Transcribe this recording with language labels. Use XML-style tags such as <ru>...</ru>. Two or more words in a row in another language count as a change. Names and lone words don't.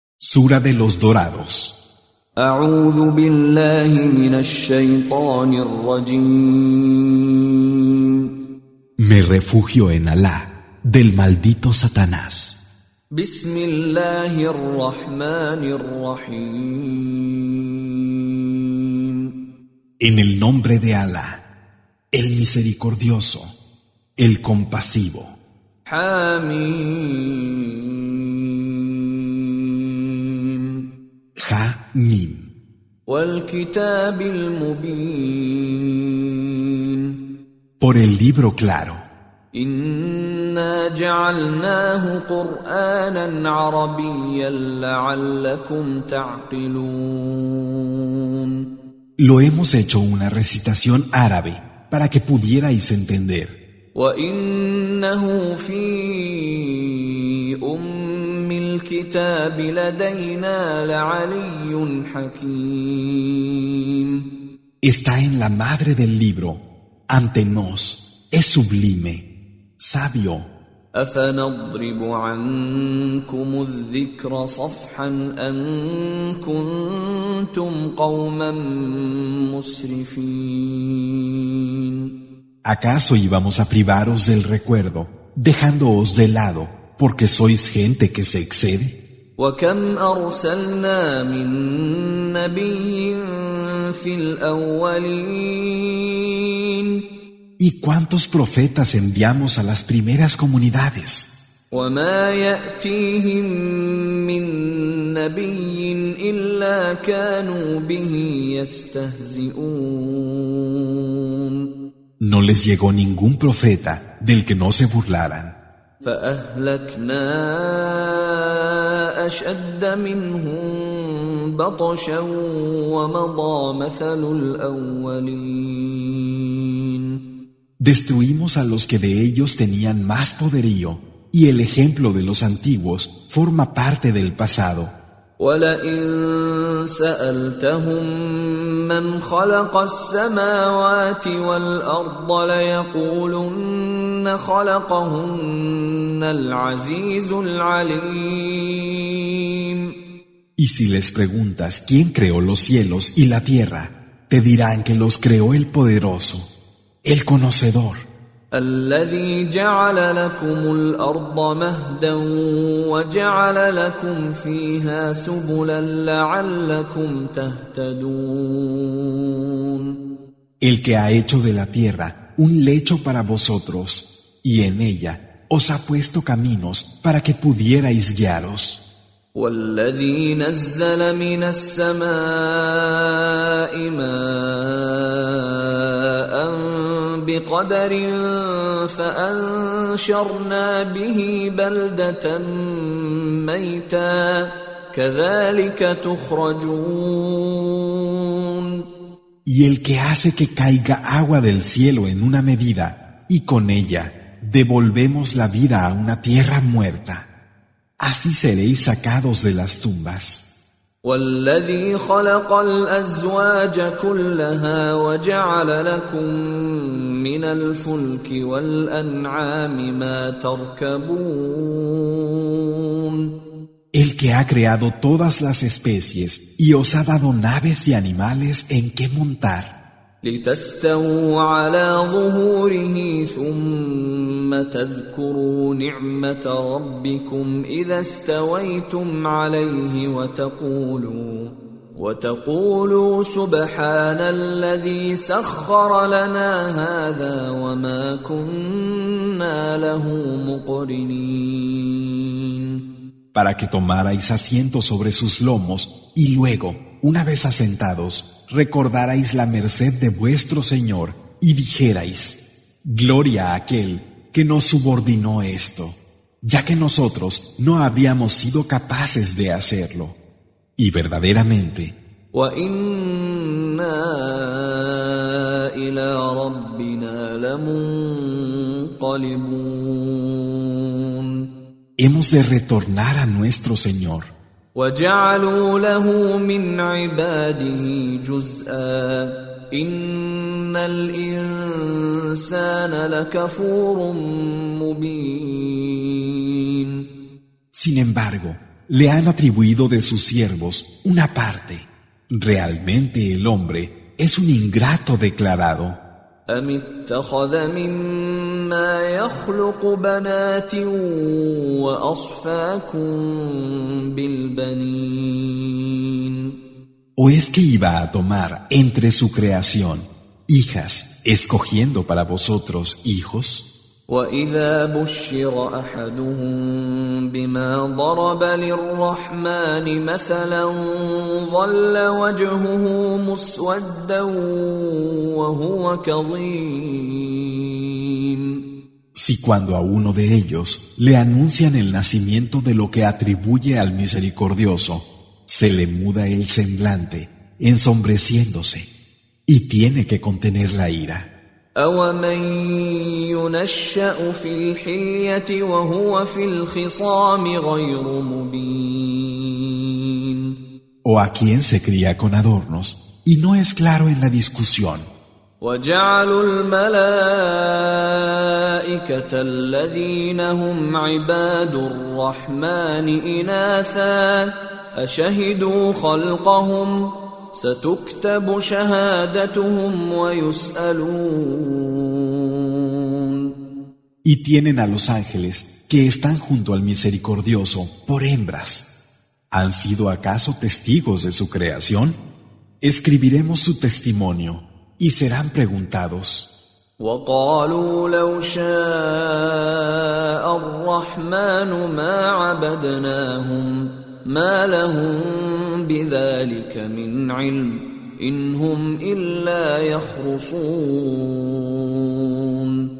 <es>Sura de los Dorados.</es> <ar>أعوذ بالله من الشيطان الرجيم.</ar> <es>Me refugio en Alá, del maldito Satanás.</es> <ar>بسم الله الرحمن الرحيم.</ar> <es>En el nombre de Alá, el misericordioso, el compasivo.</es> <ar>حميم.</ar> <es>Ha-Mim.</es> <ar>والكتاب المبين.</ar> <es>Por el libro claro.</es> <ar>إنا جعلناه قرآنا عربيا لعلكم تعقلون.</ar> <es>Lo hemos hecho una recitación árabe para que pudierais entender.</es> <ar>وإنه في الكتاب لدينا لعلي حكيم.</ar> <es>Está en la madre del libro, ante nos, es sublime, sabio.</es> <ar>أفنضرب عنكم الذكر صفحا أن كنتم قوما مسرفين.</ar> <es>¿Acaso íbamos a privaros del recuerdo, dejándoos de lado, porque sois gente que se excede?</es> <ar>وكم أرسلنا من نبي في الأولين.</ar> <es>¿Y cuántos profetas enviamos a las primeras comunidades?</es> <ar>وما يأتيهم من نبي إلا كانوا به يستهزئون.</ar> <es>No les llegó ningún profeta del que no se burlaran.</es> <ar>فأهلكنا أشد منهم بطشا ومضى مثل الأولين.</ar> <es>Destruimos a los que de ellos tenían más poderío, y el ejemplo de los antiguos forma parte del pasado.</es> <ar>وَلَئِن سَأَلْتَهُم مَّنْ خَلَقَ السَّمَاوَاتِ وَالْأَرْضَ لَيَقُولُنَّ خَلَقَهُنَّ الْعَزِيزُ الْعَلِيمُ.</ar> <es>Y si les preguntas quién creó los cielos y la tierra, te dirán que los creó el poderoso, el conocedor.</es> <ar>الذي جعل لكم الأرض مهدا وجعل لكم فيها سبلا لعلكم تهتدون.</ar> <es>El que ha hecho de la tierra un lecho para vosotros, y en ella os ha puesto caminos para que pudierais guiaros.</es> <ar>والذي نزل من السماء ماء بقدر فأنشرنا به بلدة ميتا كذلك تخرجون.</ar> <es>Y el que hace que caiga agua del cielo en una medida, y con ella devolvemos la vida a una tierra muerta. Así seréis sacados de las tumbas.</es> <ar>والذي خلق الأزواج كلها وجعل لكم من الفلك والأنعام ما تركبون.</ar> <es>El que ha creado todas las especies y os ha dado naves y animales en que montar.</es> <ar>لتستووا على ظهوره ثم تذكروا نعمة ربكم إذا استويتم عليه وتقولوا سبحان الذي سخر لنا هذا وما كنا له مقرنين.</ar> <es>Para que tomarais asiento sobre sus lomos y luego, una vez asentados, recordarais la merced de vuestro Señor y dijerais: Gloria a aquel que nos subordinó esto, ya que nosotros no habíamos sido capaces de hacerlo. Y verdaderamente,</es> <ar>وَإِنَّا إِلَى رَبِّنَا لَمُنقَلِبُونَ.</ar> <es>hemos de retornar a nuestro Señor.</es> <ar>وَجَعَلُوا لَهُ مِنْ عِبَادِهِ جُزْءًا إِنَّ الْإِنسَانَ لَكَفُورٌ مُبِينٌ.</ar> <es>Sin embargo, le han atribuido de sus siervos una parte. Realmente el hombre es un ingrato declarado.</es> <ar>أم اتخذ مما يخلق بنات وأصفاكم بالبنين</ar> <es>¿O es que iba a tomar entre su creación hijas, escogiendo para vosotros hijos?</es> <ar>وإذا بشر أحدهم بما ضرب للرحمن مثلا ظل وجهه مسودا وهو كظيم.</ar> <es>Si cuando a uno de ellos le anuncian el nacimiento de lo que atribuye al misericordioso, se le muda el semblante, ensombreciéndose, y tiene que contener la ira.</es> <ar>أَوَمَن يُنَشَّأُ فِي الْحِلْيَةِ وَهُوَ فِي الْخِصَامِ غَيْرُ مُبِينٍ.</ar> <es>O a quien se cría con adornos y no es claro en la discusión.</es> <ar>وَجَعَلُوا الْمَلَائِكَةَ الَّذِينَ هُمْ عِبَادُ الرَّحْمَنِ إِنَاثًا أَشَهِدُوا خَلْقَهُمْ سَتُكْتَبُ شَهَادَتُهُمْ وَيُسْأَلُونَ.</ar> <es>Y tienen a los ángeles que están junto al misericordioso por hembras. ¿Han sido acaso testigos de su creación? Escribiremos su testimonio y serán preguntados.</es> <ar>وَقَالُوا لَوْ شَاءَ الرَّحْمَنُ مَا عَبَدْنَاهُمْ مَا لَهُم بِذَلِكَ مِنْ عِلْمٍ إِنْ هُمْ إِلَّا يَخْرُصُونَ.</ar>